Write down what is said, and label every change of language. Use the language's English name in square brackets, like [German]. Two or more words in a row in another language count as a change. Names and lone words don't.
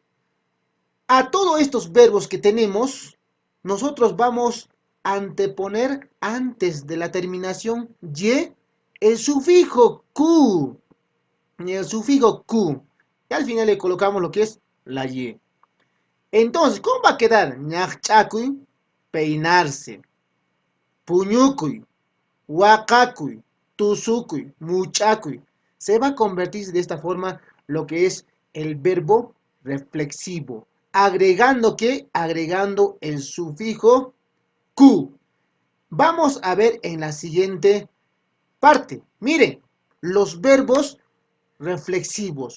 [Spanish] A todos estos verbos que tenemos, nosotros vamos a anteponer antes de la terminación y el sufijo ku. El sufijo ku. Y al final le colocamos lo que es la y. Entonces, ¿cómo va a quedar? Ñaqchakuy, peinarse. [Quechua] Puñukuy, waqakuy, tusukuy, muchakuy. [Spanish] Se va a convertir de esta forma lo que es el verbo reflexivo. Agregando ¿qué? Agregando el sufijo ku. Vamos a ver en la siguiente parte. Miren, los verbos reflexivos.